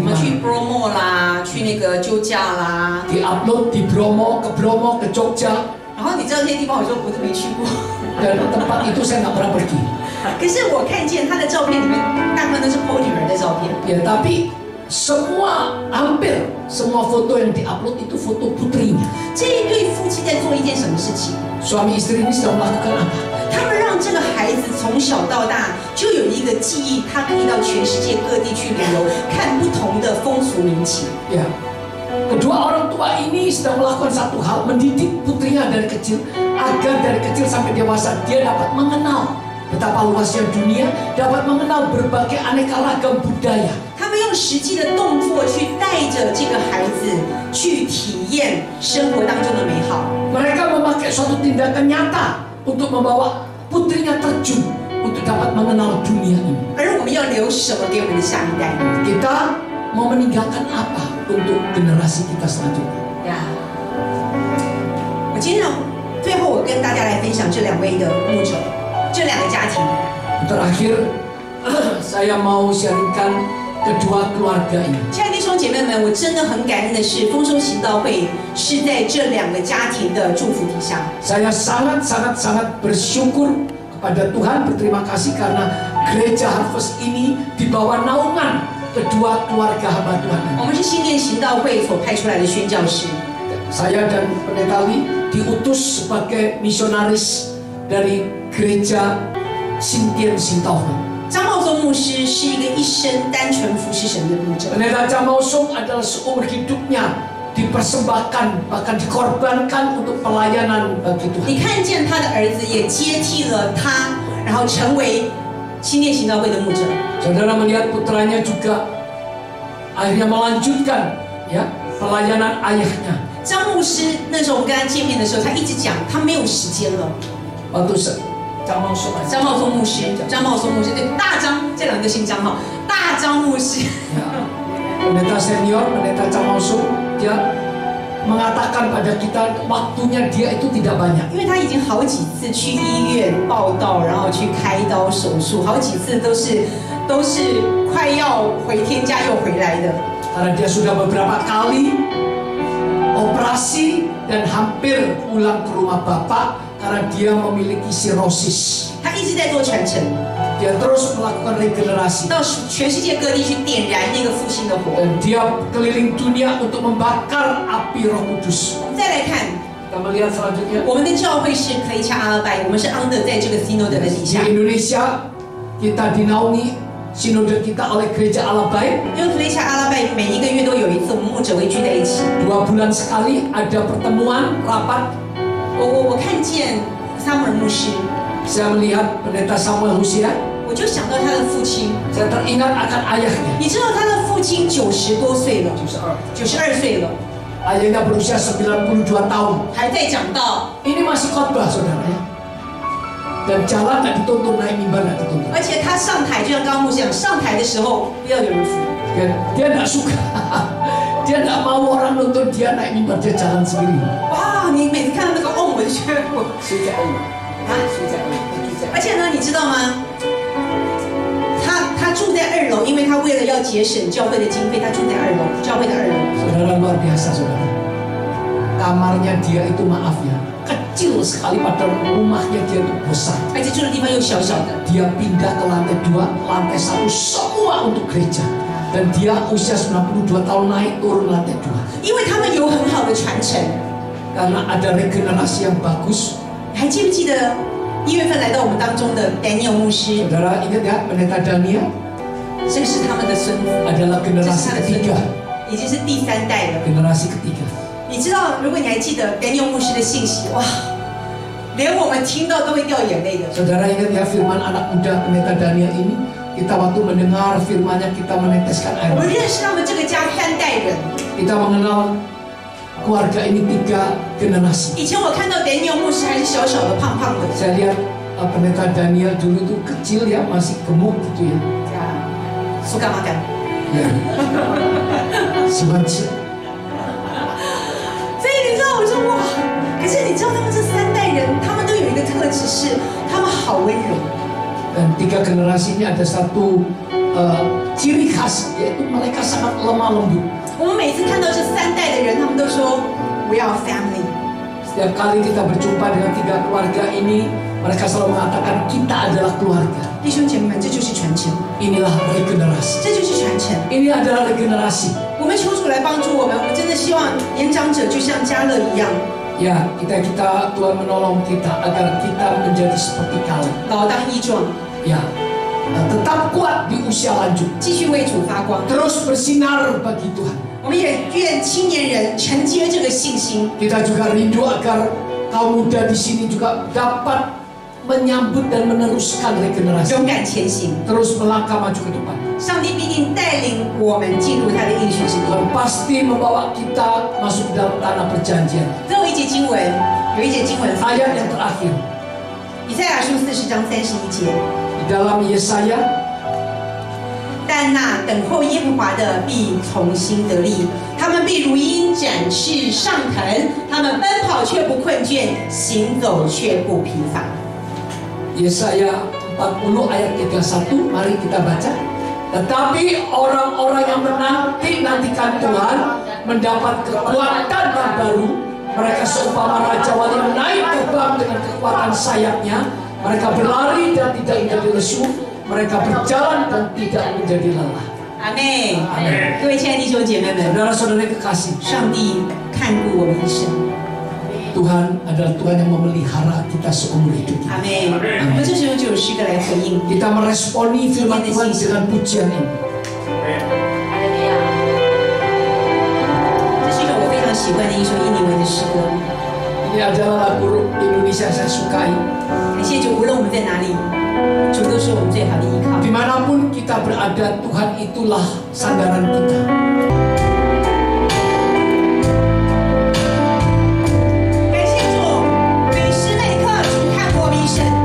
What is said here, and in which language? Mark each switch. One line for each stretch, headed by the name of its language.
Chinese: 什么去 Bromo 啦，去那个酒驾啦，
Indonesian: di upload di Bromo ke Jogja.
Chinese: 然后你知道那些地方，我说我都没去过。
Indonesian: Dan tempat itu saya nggak pernah pergi.
Chinese: 可是我看见他的照片里面，大部分都是 PO 女儿的照片。
Indonesian: Ya, tapi hampir semua foto yang diupload itu foto putrinya.
Chinese: 这一对夫妻在做一件什么事情？
Indonesian: Suami istri ini sedang melakukan apa?
Chinese: 他们让这个孩子从小到大就有一个记忆，他可以到全世界各地去旅游，看不同的风俗民情。
Indonesian: Ya, kedua orang tua ini sedang melakukan satu hal, mendidik putrinya dari kecil agar dari kecil sampai dewasa dia dapat mengenal betapa luasnya dunia, dapat mengenal berbagai aneka ragam budaya.
Chinese: 他们用实际的动作去带着这个孩子去体验生活当中的美好。
Indonesian: Mereka memakai suatu tindakan nyata untuk membawa putrinya terjun untuk dapat mengenal dunia ini.
Chinese: 而我们要留什么给我们的下一代？
Indonesian: Kita mau meninggalkan apa untuk generasi kita selanjutnya?
Chinese: 呀，我今天最后我跟大家来分享这两位的牧者，这两个家庭。
Indonesian: Terakhir, saya mau sharingkan kedua keluarga ini.
Chinese: 亲爱的弟兄姐妹们，我真的很感恩的是，丰收行道会是在这两个家庭的祝福底下。
Indonesian: Saya sangat bersyukur kepada Tuhan, berterima kasih karena gereja Harvest ini di bawah naungan kedua keluarga hamba Tuhan ini.
Chinese: 我们是新店行道会所派出来的宣教士。
Indonesian: Saya dan Pendeta Li diutus sebagai misionaris dari gereja Sintian Sintauan.
Chinese: 张茂宗牧师是一个一生单纯服侍神的牧者。
Indonesian: Pendeta Chang Mao Sung adalah seumur hidupnya dipersembahkan bahkan dikorbankan untuk pelayanan bagi
Chinese: 你看见他的儿子也接替了他，然后成为新店行道会的牧者。
Indonesian: Saudara melihat putranya juga akhirnya melanjutkan ya pelayanan ayahnya.
Chinese: 张牧师那时候我们跟他见面的时候，他一直讲他没有时间了。
Indonesian: Waktu Chang Mao Sung
Chinese: 张茂宗牧师，张茂宗牧师，对，大张这两个姓张哈，大张牧师。
Indonesian: ya, Pendeta senior, Pendeta Chang Mao Sung dia mengatakan pada kita waktunya dia itu tidak banyak.
Chinese: 因为他已经好几次去医院报道，然后去开刀手术，好几次都是快要回天家又回来的。
Indonesian: Karena dia sudah beberapa kali operasi dan hampir pulang ke rumah bapak karena dia memiliki sirosis.
Chinese: 他一直在做传承，
Indonesian: Dia terus melakukan regenerasi
Chinese: 到全世界各地去点燃那个复兴的火。
Indonesian: dan dia keliling dunia untuk membakar api Roh Kudus.
Chinese: 再来看，
Indonesian: Kita melihat selanjutnya
Chinese: 我们的教会是克雷恰阿拉拜，我们是
English: under
Chinese: 在这个 Synod 的底
Indonesian: di
Chinese: 下。
Indonesian: Indonesia kita dinaungi sinode kita oleh gereja Alabai.
Chinese: 因为克雷恰阿拉拜每一个月都有一次，我们牧者会聚在一起。
Indonesian: 2 bulan sekali ada pertemuan rapat.
Chinese: 我看见萨姆尔牧师，
Indonesian: Saya melihat Pendeta Samuel Husia.
Chinese: 我就想到他的父亲。
Indonesian: Saya teringat akan ayahnya.
Chinese: 你知道他的父亲90多岁了， 92 92岁了，
Indonesian: Ayahnya berusia 92 tahun.
Chinese: 还在讲道，
Indonesian: Ini masih khotbah saudara ya. Dan jalan nggak dituntun, naik mimbar nggak dituntun.
Chinese: 而且他上台，就像刚刚牧师讲，上台的时候不要有人扶。
Indonesian: Dia nggak suka. Dia nggak mau orang nonton dia naik mimbar, dia jalan sendiri.
Chinese: 哇，你每次看到那个哦，我就觉得我而且呢，你知道吗？他住在2楼，因为他为了要节省教会的经费，他住在2楼，教会的2楼。
Indonesian: Saudara luar biasa saudara. Kamarnya dia itu maaf ya, kecil sekali padahal rumahnya dia itu besar.
Chinese: 而且住的地方又小小的。
Indonesian: Dia pindah ke lantai 2, lantai 1 semua untuk gereja. Dan dia usia 92 tahun naik turun lantai 2.
Chinese: 因为他们有很好的传承，
Indonesian: karena ada regenerasi yang bagus.
Chinese: 还记不记得1月份来到我们当中的 Daniel 牧师？
Indonesian: Saudara ingat ya, pendeta Daniel
Chinese: 这个是他们的孙子，
Indonesian: adalah
Chinese: 这是
Indonesian: generasi
Chinese: 他的孙子
Indonesian: ketiga.
Chinese: 已经是第3代了。
Indonesian: Generasi ketiga.
Chinese: 你知道，如果你还记得 Daniel 牧师的信息，哇，连我们听到都会掉眼泪的。
Indonesian: Saudara ingat ya firman anak muda pendeta Daniel ini? Kita waktu mendengar firmannya kita meneteskan air
Chinese: 我们
Indonesian: mata.
Chinese: 认识他们这个家3代人。
Indonesian: Kita mengenal keluarga ini 3 generasi.
Chinese: 以前我看到 Daniel 牧师还是小小的、胖胖的，
Indonesian: Saya lihat pendeta Daniel dulu tuh kecil ya, masih gemuk gitu ya.
Chinese: 说干嘛干？
Indonesian: Ya. Siwanci.
Chinese: 所以你知道，我说哇，可是你知道他们这3代人，他们都有一个特质是，他们好温柔。
Indonesian: Dan 3 generasi ini ada satu ciri khas, yaitu mereka sangat lemah lembut.
Chinese: 我们每次看到这3代的人，他们都说
English: We are family。
Indonesian: Setiap kali kita berjumpa dengan 3 keluarga ini, mereka selalu mengatakan kita adalah keluarga.
Chinese: 弟兄姐妹们，这就是传承，
Indonesian: Inilah regenerasi.
Chinese: 这就是传承。
Indonesian: Ini adalah regenerasi.
Chinese: 我们求主来帮助我们，我们真的希望年长者就像迦勒一样，
Indonesian: Ya, kita Tuhan menolong kita agar kita menjadi seperti Kaleb.
Chinese: 老当益壮，
Indonesian: Ya, tetap kuat di usia lanjut.
Chinese: 继续为主发光。
Indonesian: Terus bersinar bagi Tuhan.
Chinese: 我们也愿青年人承接这个信心，
Indonesian: Kita juga rindu agar kaum muda di sini juga dapat menyambut dan meneruskan regenerasi.
Chinese: 勇敢前行。
Indonesian: Terus melangkah maju ke depan.
Chinese: 上帝必定带领我们进入他的应许之地。
Indonesian: Tuhan pasti membawa kita masuk dalam tanah perjanjian.
Chinese: 最后一节经文，有一节经文，
Indonesian: Ayat yang terakhir
Chinese: 以赛亚书40章31节。
Indonesian: di dalam Yesaya.
Chinese: 但那等候耶和华的必重新得力，他们必如鹰展翅上腾，他们奔跑却不困倦，行走却不疲乏。
Indonesian: Yesaya 40 ayat 31, mari kita baca. Tetapi orang-orang yang menantikan Tuhan mendapat kekuatan yang baru. Mereka seumpama raja wali yang naik terbang dengan kekuatan sayapnya. Mereka berlari dan tidak menjadi lesu. Mereka berjalan dan tidak menjadi lelah.
Chinese: 阿妹，
Indonesian: Amin.
Chinese: 各位亲爱的弟兄姐妹们，
Indonesian: Saudara-saudara kekasih,
Chinese: 上帝看顾我们一生。
Indonesian: Tuhan adalah Tuhan yang memelihara kita seumur hidup kita.
Chinese: 阿妹，我们这时候就有诗歌来回应。
Indonesian: Kita meresponi firman Tuhan dengan pujian ini.
Chinese: 这是一首我非常喜欢的一首印尼文的诗歌。
Indonesian: Ini adalah lagu Indonesia saya sukai.
Chinese: 感谢主，无论我们在哪里，主都是我们最好的依靠。
Indonesian: Dimanapun kita berada, Tuhan itulah sandaran kita.
Chinese: 感谢主，每时每刻主看我们一生。